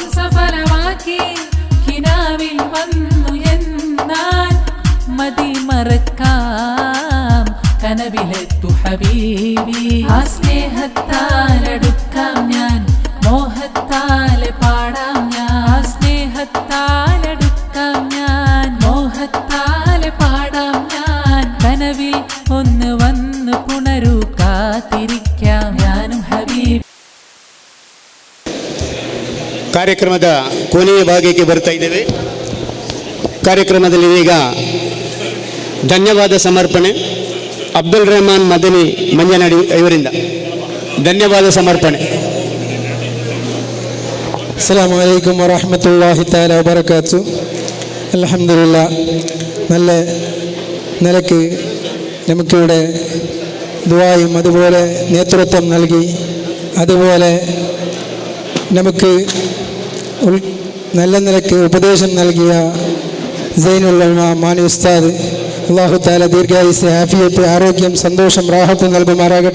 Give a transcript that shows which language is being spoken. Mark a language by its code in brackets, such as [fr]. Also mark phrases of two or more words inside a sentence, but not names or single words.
[ml] സഫലമാക്കി കിനാവിൽ വന്നു എന്നാൽ മതി മറക്കാം കനവിലെത്തു ഹബീബി ആ സ്നേഹത്താലടുക്കാം ഞാൻ മോഹത്താലെ പാടാം ഞാൻ സ്നേഹത്താലടുക്കാം ഞാൻ മോഹത്താലെ പാടാം ഞാൻ കനവിൽ ഒന്ന് വന്ന് പുണരൂ കാത്തിരിക്കാം ഞാനും ഹബീബ്. [kn] ಕಾರ್ಯಕ್ರಮದ ಕೊನೆಯ ಭಾಗಕ್ಕೆ ಬರ್ತಾ ಇದ್ದೇವೆ. ಕಾರ್ಯಕ್ರಮದಲ್ಲಿ ಈಗ ಧನ್ಯವಾದ ಸಮರ್ಪಣೆ ಅಬ್ದುಲ್ ರೆಹಮಾನ್ ಮದನಿ ಮಂಜನಾಡಿ ಇವರಿಂದ ಧನ್ಯವಾದ ಸಮರ್ಪಣೆ. [ar] السلام عليكم ورحمة الله تعالى وبركاته. [ml] അൽഹംദുലില്ലാ, നല്ല നിലയ്ക്ക് നമുക്കിവിടെ ദുആയും അതുപോലെ നേതൃത്വം നൽകി അതുപോലെ നമുക്ക് നല്ല നിലയ്ക്ക് ഉപദേശം നൽകിയ സൈനുൽ ഉലമ മാനി ഉസ്താദ്, [ar] الله تعالى [ml] ദീർഘായുസ്സ്, ആഫിയത്ത്, ആരോഗ്യം, സന്തോഷം, റാഹത്ത് നൽകുമാറാകട്ടെ.